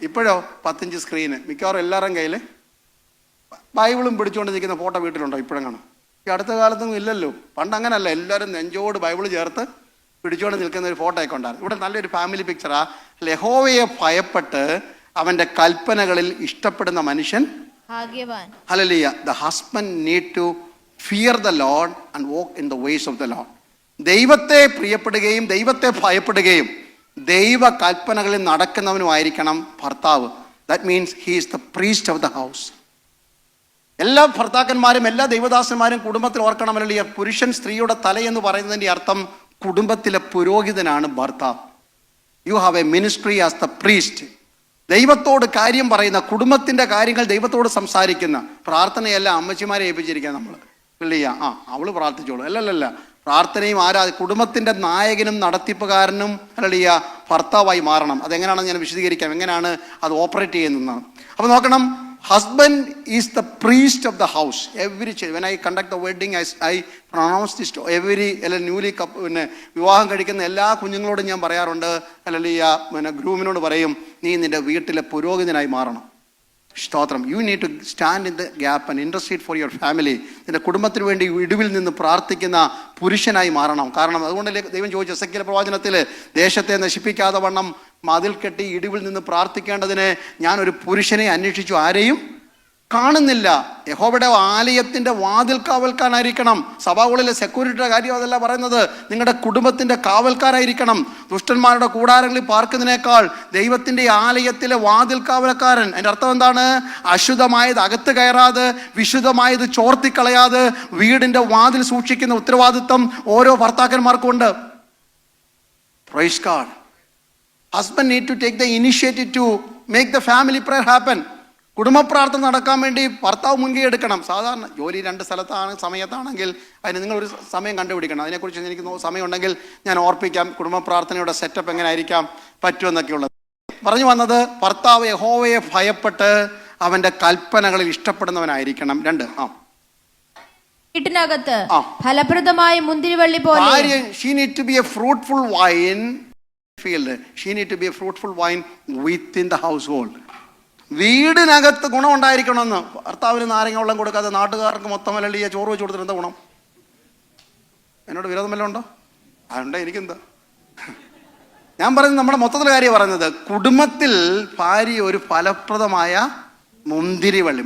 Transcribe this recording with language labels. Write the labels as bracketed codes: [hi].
[ml] ഇപ്പോഴോ 10 inch screen. മിക്കവാറും എല്ലാവരും കയ്യിൽ ബൈബിളും പിടിച്ചുകൊണ്ട് നിൽക്കുന്ന ഫോട്ടോ വീട്ടിലുണ്ടോ? ഇപ്പോഴും കാണും. ഈ അടുത്ത കാലത്തൊന്നും ഇല്ലല്ലോ. പണ്ട് അങ്ങനല്ല, എല്ലാവരും നെഞ്ചോട് ബൈബിൾ ചേർത്ത് പിടിച്ചുകൊണ്ട് നിൽക്കുന്ന ഒരു ഫോട്ടോ ഒക്കെ ഉണ്ടായിരുന്നു. ഇവിടെ നല്ലൊരു ഫാമിലി പിക്ചറാ. യഹോവയെ ഭയപ്പെട്ട് അവന്റെ കൽപ്പനകളിൽ ഇഷ്ടപ്പെടുന്ന മനുഷ്യൻ ഭാഗ്യവാൻ. Hallelujah. [en] The husband need to fear the Lord and walk in the ways of the Lord. [ml] ദൈവത്തെ പ്രിയപ്പെടുകയും ദൈവത്തെ ഭയപ്പെടുകയും ദൈവ കൽപ്പനകളിൽ നടക്കുന്നവനുമായിരിക്കണം ഭർത്താവ്. [en] That means he is the priest of the house. [ml] എല്ലാ ഭർത്താക്കന്മാരും എല്ലാ ദൈവദാസന്മാരും കുടുംബത്തിൽ ഓർക്കണമല്ലോ, ഈ പുരുഷൻ സ്ത്രീയുടെ തലയെന്ന് പറയുന്നതിൻ്റെ അർത്ഥം കുടുംബത്തിലെ പുരോഹിതനാണ് ഭർത്താവ്. [en] You have a ministry as the priest. [ml] ദൈവത്തോട് കാര്യം പറയുന്ന, കുടുംബത്തിൻ്റെ കാര്യങ്ങൾ ദൈവത്തോട് സംസാരിക്കുന്ന. പ്രാർത്ഥനയെല്ലാം അമ്മച്ചിമാരെ ഏൽപ്പിച്ചിരിക്കുക നമ്മൾ. പിള്ളിയ അവള് പ്രാർത്ഥിച്ചോളൂ. അല്ലല്ല, പ്രാർത്ഥനയും കുടുംബത്തിൻ്റെ നായകനും നടത്തിപ്പുകാരനും അല്ലടിയ ഭർത്താവായി മാറണം. അതെങ്ങനെയാണെന്ന് ഞാൻ വിശദീകരിക്കാം, എങ്ങനെയാണ് അത് ഓപ്പറേറ്റ് ചെയ്യുന്നതെന്നാണ്. അപ്പോൾ നോക്കണം, [en] husband is the priest of the house. When I conduct the wedding, I pronounce this to every newly [ml] വിവാഹം കഴിക്കുന്ന എല്ലാ കുഞ്ഞുങ്ങളോടും ഞാൻ പറയാറുണ്ട്, അല്ലെങ്കിൽ ഗ്രൂമിനോട് പറയും, നീ നിന്റെ വീട്ടിലെ പുരോഹിതനായി മാറണം. സ്തോത്രം. [en] You need to stand in the gap and interested for your family. [ml] നിന്റെ കുടുംബത്തിന് വേണ്ടി ഇടിവിൽ നിന്ന് പ്രാർത്ഥിക്കുന്ന പുരുഷനായി മാറണം. കാരണം അതുകൊണ്ടല്ലേ ദൈവം ചോദിച്ചു എസെക്കിയേൽ പ്രവാചനത്തിൽ, ദേശത്തെ നശിപ്പിക്കാതെ വണ്ണം മതിൽ കെട്ടി ഇടിവിൽ നിന്ന് പ്രാർത്ഥിക്കേണ്ടതിന് ഞാൻ ഒരു പുരുഷനെ അന്വേഷിച്ചു, ആരെയും കാണുന്നില്ല. യഹോവയുടെ ആലയത്തിൻ്റെ വാതിൽ കാവൽക്കാരായിരിക്കണം. സഭകളിലെ സെക്യൂരിറ്റിയുടെ കാര്യം അതല്ല പറയുന്നത്, നിങ്ങളുടെ കുടുംബത്തിൻ്റെ കാവൽക്കാരായിരിക്കണം. ദുഷ്ടന്മാരുടെ കൂടാരങ്ങളിൽ പാർക്കുന്നതിനേക്കാൾ ദൈവത്തിൻ്റെ ആലയത്തിലെ വാതിൽ കാവൽക്കാരൻ. അതിൻ്റെ അർത്ഥം എന്താണ്? അശുദ്ധമായത് അകത്ത് കയറാതെ, വിശുദ്ധമായത് ചോർത്തിക്കളയാതെ വീടിൻ്റെ വാതിൽ സൂക്ഷിക്കുന്ന ഉത്തരവാദിത്വം ഓരോ ഭർത്താക്കന്മാർക്കും ഉണ്ട്. [en] Praise God. Husband need to take the initiative to make the family prayer happen. [ml] കുടുംബ പ്രാർത്ഥന നടക്കാൻ വേണ്ടി ഭർത്താവ് മുൻകൈ എടുക്കണം. സാധാരണ ജോലി 2 സമയത്താണെങ്കിൽ അതിന് നിങ്ങളൊരു സമയം കണ്ടുപിടിക്കണം. അതിനെക്കുറിച്ച് എനിക്ക് സമയമുണ്ടെങ്കിൽ ഞാൻ ഓർപ്പിക്കാം, കുടുംബ പ്രാർത്ഥനയുടെ സെറ്റപ്പ് എങ്ങനെ ആയിരിക്കാം പറ്റുമെന്നൊക്കെയുള്ളത്. പറഞ്ഞു വന്നത്, ഭർത്താവ് യഹോവയെ ഭയപ്പെട്ട് അവന്റെ കൽപ്പനകളിൽ ഇഷ്ടപ്പെടുന്നവനായിരിക്കണം. 2 വീട്ടിനകത്ത് ഫലപ്രദമായ മുന്തിരിവള്ളി പോലെ [en] she need to be a fruitful vine field. She need to be a fruitful vine within the household. [ml] വീടിനകത്ത് ഗുണം ഉണ്ടായിരിക്കണമെന്ന്. ഭർത്താവിന് നാരങ്ങ വെള്ളം കൊടുക്കാതെ നാട്ടുകാർക്ക് മൊത്തം അല്ലടിയ ചോറ് വെച്ച് കൊടുത്തിട്ട് എന്താ ഗുണം? എന്നോട് വിരോധം വല്ലതും ഉണ്ടോ? അതുകൊണ്ട് എനിക്കെന്താ? ഞാൻ പറയുന്നത് നമ്മുടെ മൊത്തത്തിലെ കാര്യം പറയുന്നത്, കുടുംബത്തിൽ ഭാര്യ ഒരു ഫലപ്രദമായ മുന്തിരിവള്ളി.